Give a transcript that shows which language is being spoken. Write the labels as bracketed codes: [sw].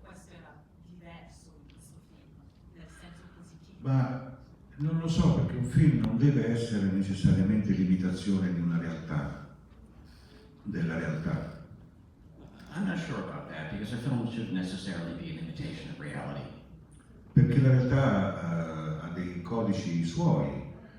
[it] Questo era diverso in questo film, nel senso positivo. Ma non lo so, perché un film non deve essere necessariamente l'imitazione di una realtà, della realtà. [en] I'm not sure about that because a film shouldn't necessarily be an imitation of reality. [it] Perché la realtà ha dei codici suoi